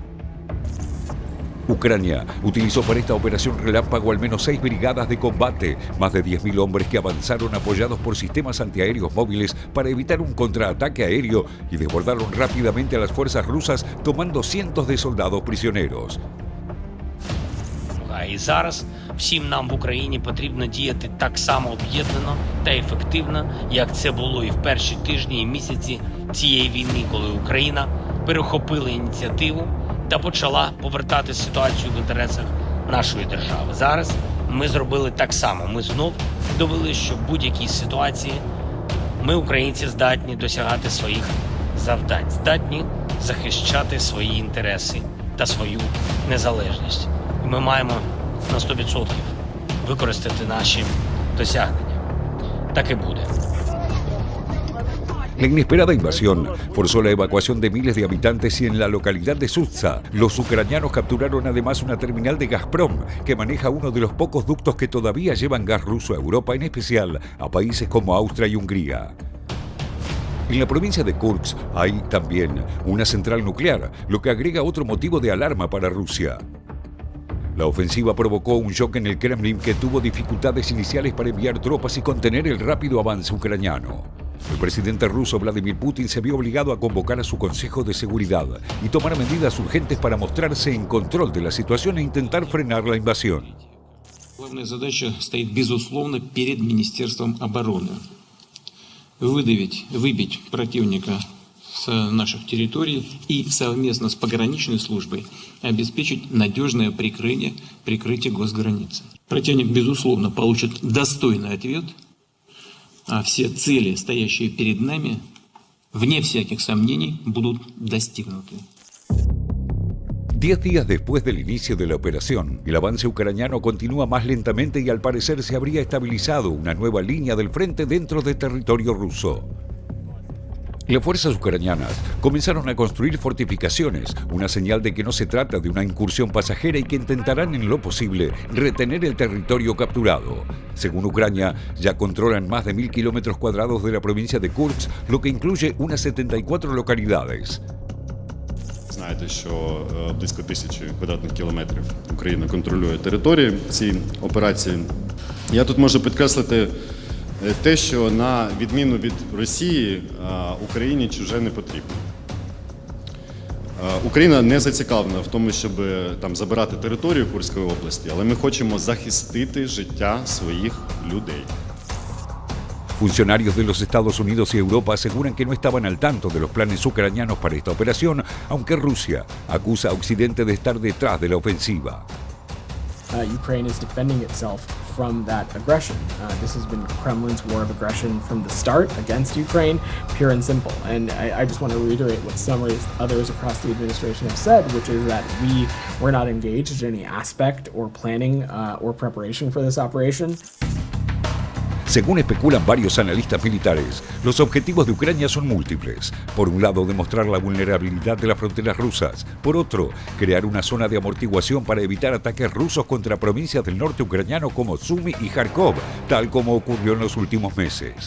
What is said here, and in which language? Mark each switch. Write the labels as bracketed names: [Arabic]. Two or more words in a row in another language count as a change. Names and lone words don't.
[Spanish] Ucrania utilizó para esta operación relámpago al menos 6 brigadas de combate, más de 10.000 hombres que avanzaron apoyados por sistemas antiaéreos móviles para evitar un contraataque aéreo y desbordaron rápidamente a las fuerzas rusas tomando cientos de soldados prisioneros. [Ukrainian] І зараз всім нам в Україні потрібно діяти так само об'єднано та ефективно, як це було і в перші тижні і місяці цієї війни, коли Україна перехопила ініціативу та почала повертати ситуацію в інтересах нашої держави. Зараз ми зробили так само. Ми знов довели, що в будь-якій ситуації ми, українці, здатні досягати своїх завдань, здатні захищати свої інтереси та свою незалежність. І ми маємо на 100% використати наші досягнення. Так і буде. [Spanish] La inesperada invasión forzó la evacuación de miles de habitantes y en la localidad de Sutsa, los ucranianos capturaron además una terminal de Gazprom que maneja uno de los pocos ductos que todavía llevan gas ruso a Europa, en especial a países como Austria y Hungría. En la provincia de Kursk hay también una central nuclear, lo que agrega otro motivo de alarma para Rusia. La ofensiva provocó un shock en el Kremlin que tuvo dificultades iniciales para enviar tropas y contener el rápido avance ucraniano. El presidente ruso Vladimir Putin se vio obligado a convocar a su Consejo de Seguridad y tomar medidas urgentes para mostrarse en control de la situación e intentar frenar la invasión. [Russian] Главная задача стоит, безусловно, перед Министерством обороны. Выбить противника с наших территорий и совместно с пограничной службой обеспечить надежное прикрытие госграницы. Противник, безусловно, получит достойный ответ, а все цели, стоящие перед нами, вне всяких сомнений, будут достигнуты. [Spanish] 10 días después del inicio de la operación, el avance ucraniano continúa más lentamente y al parecer se habría estabilizado una nueva línea del frente dentro de territorio ruso. Las fuerzas ucranianas comenzaron a construir fortificaciones, una señal de que no se trata de una incursión pasajera y que intentarán en lo posible retener el territorio capturado. Según Ucrania, ya controlan más de 1.000 kilómetros cuadrados de la provincia de Kursk, lo que incluye unas 74 localidades. [Ukrainian] Знаєте, що близько 1000 квадратних кілометрів Україна контролює території цієї операції. Я тут можу підкреслити те, що на відміну від Росії, Україні чуже не потрібно. Україна не зацікавлена в тому, щоб там забирати територію Курської області, але ми хочемо захистити життя своїх людей. [Spanish] Funcionarios de los Estados Unidos y Europa aseguran que no estaban al tanto de los planes ucranianos para esta operación, aunque Rusia acusa a Occidente de estar detrás de la ofensiva. [English] Ukraine is defending itself from that aggression. This has been Kremlin's war of aggression from the start against Ukraine, pure and simple. And I just want to reiterate what some others across the administration have said, which is that we're not engaged in any aspect or planning or preparation for this operation. [Spanish] Según especulan varios analistas militares, los objetivos de Ucrania son múltiples. Por un lado, demostrar la vulnerabilidad de las fronteras rusas. Por otro, crear una zona de amortiguación para evitar ataques rusos contra provincias del norte ucraniano como Sumy y Kharkov, tal como ocurrió en los últimos meses.